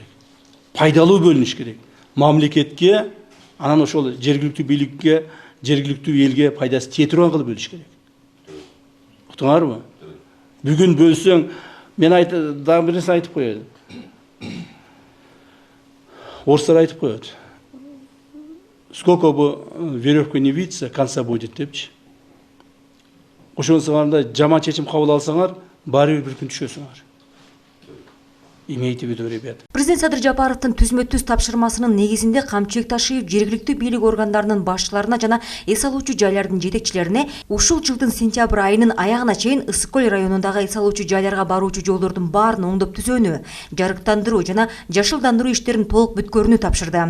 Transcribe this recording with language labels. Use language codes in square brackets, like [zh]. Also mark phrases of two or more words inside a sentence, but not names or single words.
[ky] Пайдалуу бөлүнүш керек. Мамлекетке, анан ошол жергиликтүү бийликке, жергиликтүү элге пайдасы тие турган кылып бөлүш керек. Уктуңарбы? Бүгүн бөлсөң, мен дагы бир нерсе айтып коеюн. Орустар айтып коет. [ru] Сколько бы веревка не виться, конца будет депчи. [ky] Ошонусуңарда жаман чечим кабыл алсаңар, баары бир күн түшөсүңөр. [ru] Имейте в виду, ребята. [ky] Президент Садыр Жапаровдун түзмө-түз тапшырмасынын негизинде Камчыбек Ташиев жергиликтүү бийлик органдарынын башчыларына жана эс алуучу жайлардын жетекчилерине ушул жылдын сентябрь айынын аягына чейин Ысык көл районундагы эс алуучу жайларга баруучу жолдордун баарын оңдоп түзөөнү, жарыктандыруу жана жашылдандыруу иштерин толук бүткөрүүнү тапшырды.